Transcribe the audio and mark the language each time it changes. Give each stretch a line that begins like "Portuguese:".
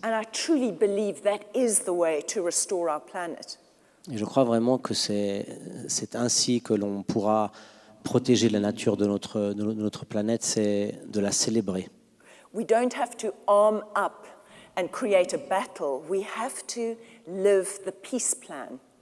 English: And I truly believe that is the way to restore our planet.
French: Et je crois vraiment que c'est ainsi que l'on pourra protéger la nature de notre planète, c'est de la célébrer.
English: We don't have to arm up and create a battle. We have to live the peace plan.